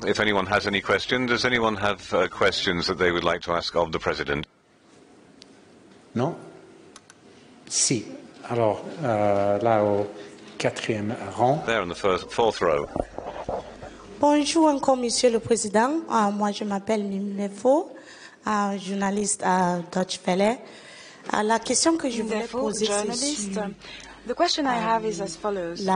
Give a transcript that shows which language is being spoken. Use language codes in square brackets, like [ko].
[en] If anyone has any questions, does anyone have questions that they would like to ask of the President? [fr] Non? Si. Alors, là au quatrième rang. [en] There on the fourth row. [fr] Bonjour encore, Monsieur le Président. Moi, je m'appelle Nimnevo, journaliste à Deutsche Welle. La question que je voulais poser, c'est sur [en] the question I have is as follows.